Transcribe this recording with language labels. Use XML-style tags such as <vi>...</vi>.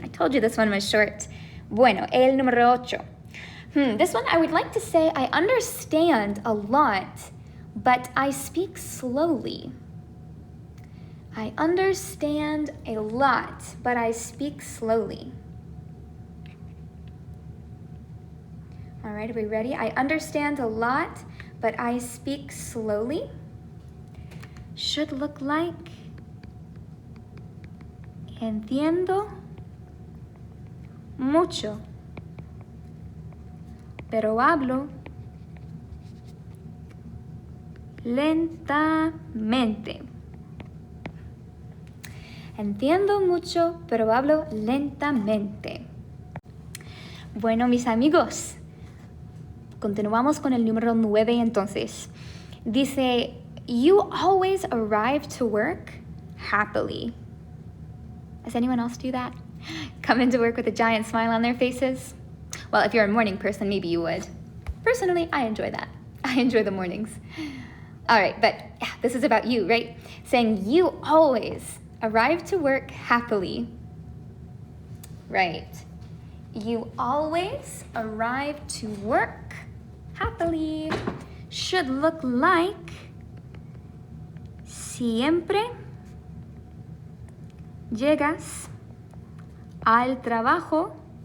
<en>I told you this one was short.</en> <es>Bueno, el número 8.</es> <en>This one I would like to say I understand a lot, but I speak slowly. I understand a lot, but I speak slowly. All right, are we ready? I understand a lot, but I speak slowly. Should look like,</en> <es>entiendo mucho, pero hablo lentamente. Entiendo mucho, pero hablo lentamente. Bueno, mis amigos, continuamos con el número 9 entonces. Dice,</es> <en>you always arrive to work happily. Does anyone else do that? Come into work with a giant smile on their faces? Well, if you're a morning person, maybe you would. Personally, I enjoy that. I enjoy the mornings. All right, but yeah, this is about you, right? Saying you always arrive to work happily. Right. You always arrive to work happily. Should look like</en> <es>siempre llegas al trabajo.</es>